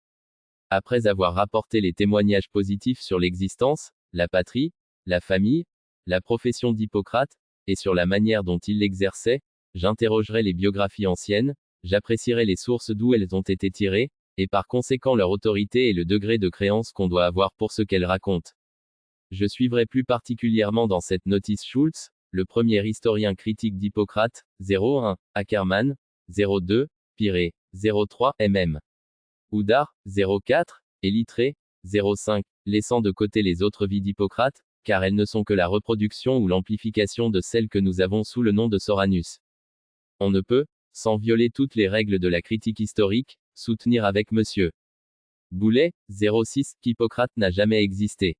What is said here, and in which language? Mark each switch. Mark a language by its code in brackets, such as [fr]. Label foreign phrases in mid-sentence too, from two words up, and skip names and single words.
[fr] Après avoir rapporté les témoignages positifs sur l'existence, la patrie, la famille, la profession d'Hippocrate, et sur la manière dont il l'exerçait, j'interrogerai les biographies anciennes, j'apprécierai les sources d'où elles ont été tirées, et par conséquent leur autorité et le degré de créance qu'on doit avoir pour ce qu'elles racontent. Je suivrai plus particulièrement dans cette notice Schultz, le premier historien critique d'Hippocrate, 01, Ackermann, 02, Piré, 03, mm. Houdard, 04, et Littré, 05, laissant de côté les autres vies d'Hippocrate, car elles ne sont que la reproduction ou l'amplification de celles que nous avons sous le nom de Soranus. On ne peut, sans violer toutes les règles de la critique historique, soutenir avec monsieur Boulet, 06, qu'Hippocrate n'a jamais existé.